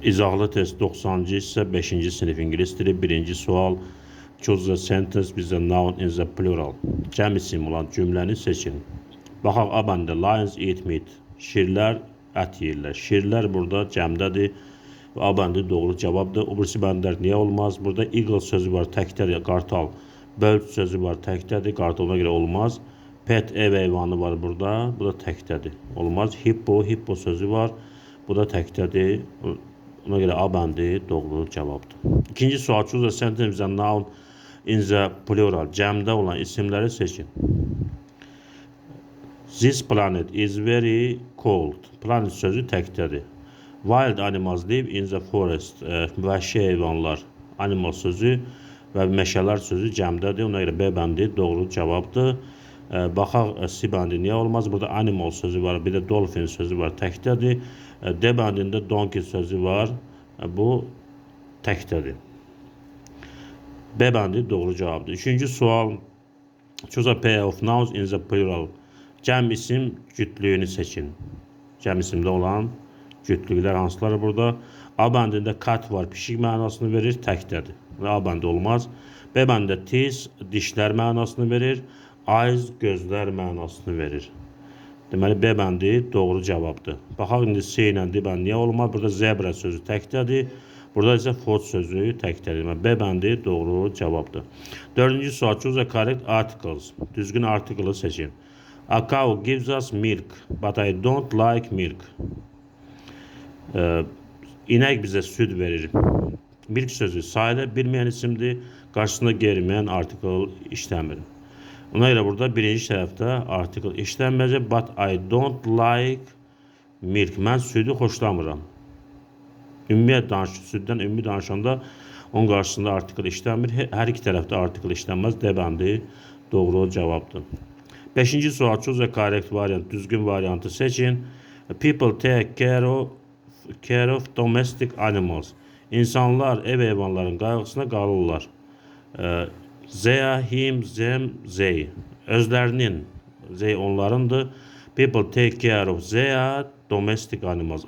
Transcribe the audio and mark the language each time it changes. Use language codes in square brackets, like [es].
[az] İzahlı test 90-cı hissə 5-ci sinif ingilis dili 1-ci sual. [en] Choose the sentence with the noun in the plural. [az] Cəm isim olan cümləni seçin. Baxaq A bəndə [en] lions eat meat. [az] Şirlər ət yeyirlər. Şirlər burada cəmdədir. A bəndi doğru cavabdır. O birisi bəndlər niyə olmaz? Burada eagle sözü var, təkdədir, qartal. Bird sözü var, təkdədir, qartalına görə olmaz. Pet ev heyvanı var burada. Bu da təkdədir. Olmaz. Hippo sözü var. Bu da təkdədir. Ona görə A bəndi doğru cavabdır. İkinci sual, [en] choose a sentence with a noun in the plural. [az] Cəmdə olan isimləri seçin. [en] This planet is very cold. [az] Planet sözü təkdədir. [en] Wild animals live in the forest. [az] Vəhşi heyvanlar. Animal sözü və meşələr sözü cəmdədir. Ona görə B bəndi doğru cavabdır. Baxaq C bəndi niyə olmaz? Burada animal sözü var, bir də dolphin sözü var, təkdədir. D bəndində donkey sözü var. Bu təkdədir. B bəndi doğru cavabdır. Üçüncü sual, [en] choose a pair of nouns in the plural. [az] Cəm isim cütlüyünü seçin. Cəm isimdə olan cütlüklər hansıları burada? A bəndində cat var, pişik mənasını verir, təkdədir. A bəndi olmaz. B bəndində teeth, dişlər mənasını verir. Eyes, gözlər mənasını verir. Deməli, B bəndi doğru cavabdır. Baxaq, indi C ilə D bəndi niyə olmaz? Burada zebra sözü təkdədir. Burada isə foot sözü təkdədir. Deməli, B bəndi doğru cavabdır. Dördüncü sual, [en] choose a correct articles. [az] Düzgün artiklı seçin. [en] A cow gives us milk, but I don't like milk. [az] İnək bizə süd verir. Milk sözü sayılı bilməyən isimdir. Qarşısında gəlməyən artikl işləmir. Ona görə burada birinci tərəfdə artikl işlənməyəcək. [en] But I don't like milk. [az] Mən südü xoşlamıram. Süddən ümumi danışanda onun qarşısında artikl işlənmir. Hər iki tərəfdə artikl işlənməz. D bəndi doğru cavabdır. Beşinci sual, [en] choose a correct variant. [az] Düzgün variantı seçin. [en] People take care of domestic animals. [az] İnsanlar ev heyvanların qayğısına qalırlar. [en] They, him, them, they. [az] Özlərinin, they onlarındır. [en] People take care of their domestic animals.